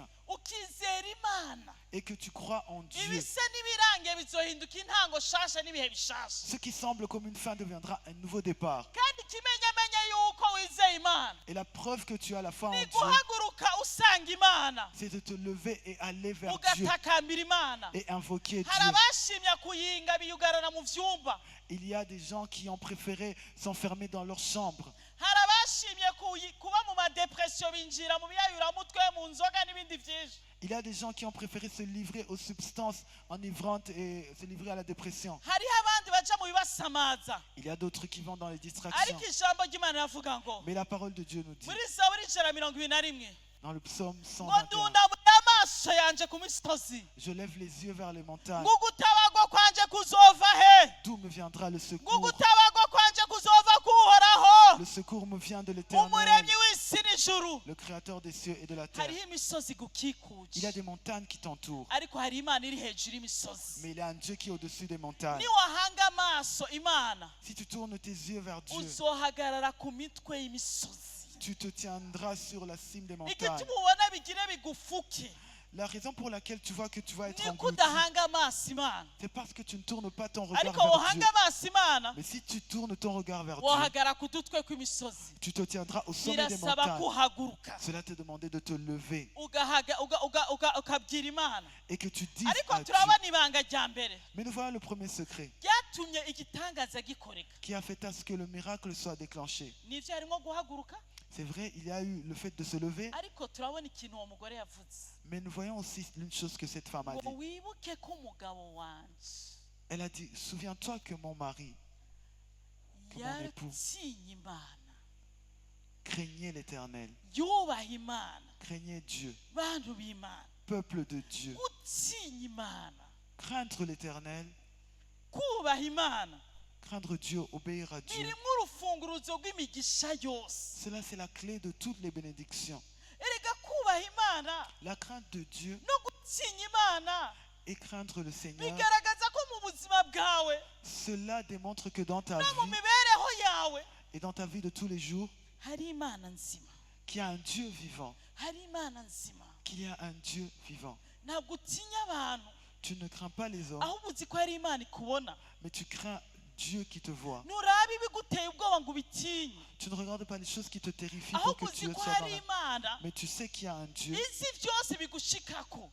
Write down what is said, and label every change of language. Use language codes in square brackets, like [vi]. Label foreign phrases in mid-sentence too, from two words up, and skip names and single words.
[rn] ukizera imana, [fr] et que tu crois en Dieu, [rn] ibisa n'ibirangiye bizohinduka intango shasha n'ibihe bishasha. [fr] ce qui semble comme une fin deviendra un nouveau départ. [rn] kandi ikimenyamenya yuko wizeye imana [fr] Et la preuve que tu as la foi en [rn] ni [fr] Dieu, [rn] guhaguruka usanga imana, [fr] c'est de te lever et aller vers Dieu [rn] ugatakambira imana. [fr] et invoquer [rn] hari [fr] Dieu. [rn] abashimya kuyinga biyugarana mu vyumba, [fr] Il y a des gens qui ont préféré s'enfermer dans leur chambre. [rn] hari abashimye kuba mu madepression binjira mu biyayuramutwe, mu nzoga n'ibindi vyinshi. [fr] Il y a des gens qui ont préféré se livrer aux substances enivrantes et se livrer à la dépression. [rn] hariho abandi baja mu bibasamaza, [fr] Il y a d'autres qui vont dans les distractions. [rn] ariko ijambo ry'imana ravuga ngo [fr] Mais la parole de Dieu nous dit [rn] muri zaburi ijana mirongo ibiri na rimwe [fr] dans le psaume [rn] ngo 121, ndundamuye amaso yanje ku misozi, [fr] je lève les yeux vers les montagnes. [rn] ngo gutabagwa kwanje kuzova he, [fr] D'où me viendra le [rn] ngo [fr] secours? [rn] gutabagwa kwanje kuzova kuhoraho, [fr] Le secours me vient de l'Éternel, [rn] umuremyi w'isi n'ijuru. [fr] le créateur des cieux et de la terre. [rn] hariho imisozi [fr] Il y a [rn] igukikuje, [fr] des montagnes qui t'entourent, [rn] ariko hari imana iri hejuru y'imisozi. [fr] mais il y a un Dieu qui est au-dessus des montagnes. [rn] niwahanga amaso imana, [fr] Si tu tournes tes yeux vers Dieu, [rn] uzohagarara ku mitwe y'imisozi. [fr] tu te tiendras sur la cime des montagnes. [rn] igituma ubona bigire bigufuke, [fr] La raison pour laquelle tu vois que tu vas être [rn] ni [fr] englouti, [rn] kudahanga amaso imana [fr] c'est parce que tu ne tournes pas ton regard [rn] ariko [fr] vers Dieu. [rn] wohanga amaso imana [fr] Mais si tu tournes ton regard vers Dieu, [rn] wohagara ku dutwe kw'imisozi [fr] tu te tiendras au sommet des [rn] birasaba [fr] montagnes. [rn] kuhaguruka [fr] Cela te demandait de te lever [rn] ukabwira imana [fr] et que tu dises [rn] ariko [fr] à Dieu. [rn] turabona ibanga rya mbere [fr] Mais nous voyons le premier secret [rn] ryatumye igitangaza gikoreka [fr] qui a fait à ce que le miracle soit déclenché. [rn] nivyo harimo guhaguruka [fr] C'est vrai, il y a eu le fait de se lever, [rn] ariko turabona ikintu uwo mugore yavuze [fr] mais nous voyons aussi une chose que cette femme a [rn] ngo [fr] dit. [rn] wibuke ko umugabo wanje [fr] Elle a dit, souviens-toi que mon mari que mon époux [rn] yatinye imana [fr] craignait l'Éternel, [rn] yubaha imana [fr] craignait Dieu, [rn] bantu b'imana [fr] peuple de Dieu. [rn] gutinya imana [fr] Craindre l'Éternel, [rn] kubaha imana [fr] craindre Dieu, obéir à Dieu. [rn] birimwo urufunguruzo rw'imigisha yose [fr] Cela, c'est la clé de toutes les bénédictions. [rn] erega kubaha imana [fr] La crainte de Dieu [rn] no gutinya imana [fr] et craindre le Seigneur, [rn] bigaragaza ko mu buzima bwawe [fr] cela démontre que dans ta [rn] no mu [fr] vie [rn] mibereho yawe [fr] et dans ta vie de tous les jours, [rn] hari imana nzima [fr] qu'il y a un Dieu vivant, [rn] hari imana nzima [fr] qu'il y a un Dieu vivant. [rn] ntabwo utinya abantu [fr] Tu ne crains pas les hommes, [rn] ahubwo uzi ko hari imana ikubona [fr] mais tu crains Dieu qui te voit. [rn] nturaba ibiguteye ubwoba ngo ubitinye [fr] Tu ne regardes pas les choses qui te terrifient pour [rn] ahubwo [fr] que tu [rn] uzi ko [fr] sois [rn] hari [fr] dans la... [rn] imana [fr] Mais tu sais qu'il y a un Dieu [rn] izi byose bigushikako